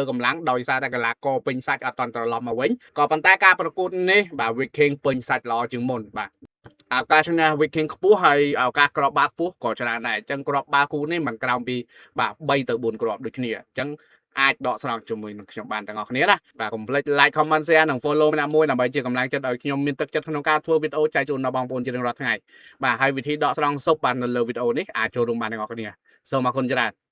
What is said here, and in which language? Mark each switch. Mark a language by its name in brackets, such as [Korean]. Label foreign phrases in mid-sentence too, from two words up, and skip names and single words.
[Khmer] កម្លាំងដោយសារតែកីឡាករពេញសាច់អត់ទាន់ត្រឡប់មកវិញក៏ប៉ុន្តែការប្រកួតនេះបាទ Viking ពេញសាច់ល្អជាងមុនបាទឱកាសឈ្នះ Viking ខ្ពស់ហើយឱកាសក្របបាល់ខ្ពស់ក៏ច្រើនដែរអញ្ចឹងក្របបាល់គូនេះមិនក្រោមពីបាទ3ទៅ4គ្រាប់ដូចគ្នាអញ្ចឹងអាចដកស្រង់ជាមួយនឹងខ្ញុំបានទាំងអស់គ្នាណាបាទកុំភ្លេច [English] like comment share [Khmer] និង follow ម្នាក់មួយដើម្បីជាកម្លាំងចិត្តឲ្យខ្ញុំមានទឹកចិត្តក្នុងការធ្វើវីដេអូចែកជូនដល់បងប្អូនជារៀងរាល់ថ្ងៃបាទហើយវិធីដកស្រង់សុបបាននៅលើវីដេអូនេះអាចចូលរួមបានទាំងអស់គ្នាសូមអរគុណច្រើន